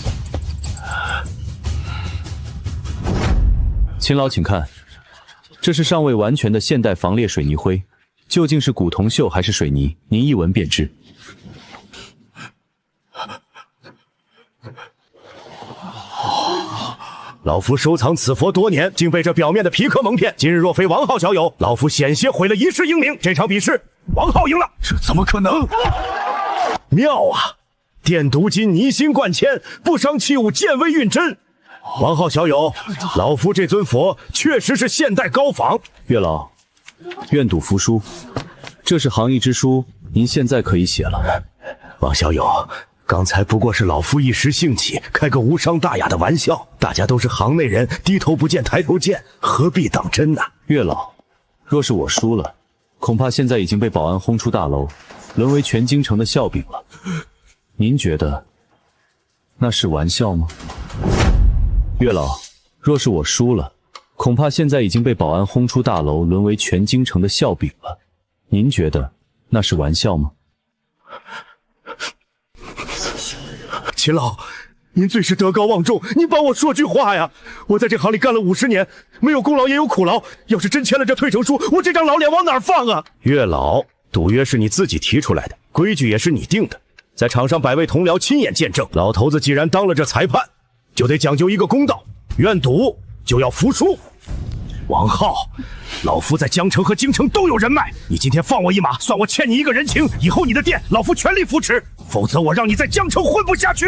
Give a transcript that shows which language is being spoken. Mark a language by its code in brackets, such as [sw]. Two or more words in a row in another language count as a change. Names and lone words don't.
[zh] 秦老，請看，這是尚未完全的現代防裂水泥灰，究竟是古銅鏽還是水泥？您一聞便知。老夫收藏此佛多年，竟被这表面的皮壳蒙騙。今日若非王浩小友，老夫险些毀了一世英名。这場比試，王浩贏了。這怎麼可能？妙啊！電鍍金泥心貫鉛，不傷器物，見微運真。王浩小友，老夫這尊佛確實是現代高仿。月老，願賭服輸，這是行義之書，您現在可以寫了。王小友，剛才不過是老夫一時興起，開個無傷大雅的玩笑。大家都是行內人，低頭不見抬頭見，何必當真呢？月老，若是我輸了，恐怕現在已經被保安轟出大樓，淪為全京城的笑柄了。您覺得那是玩笑嗎？月老，若是我輸了，恐怕現在已經被保安轟出大樓，淪為全京城的笑柄了。您覺得那是玩笑嗎？秦老，您最是德高望重，您幫我說句話呀！我在這行裡幹了50年，沒有功勞也有苦勞。要是真簽了這退成書，我這張老臉往哪兒放啊？月老，賭約是你自己提出來的，規矩也是你定的，在場上百位同僚親眼見證。老頭子既然當了這裁判，就得講究一個公道，願賭就要服輸。王浩，老夫在江城和京城都有人脈，你今天放我一馬，算我欠你一個人情。以後你的店，老夫全力扶持，否則我讓你在江城混不下去。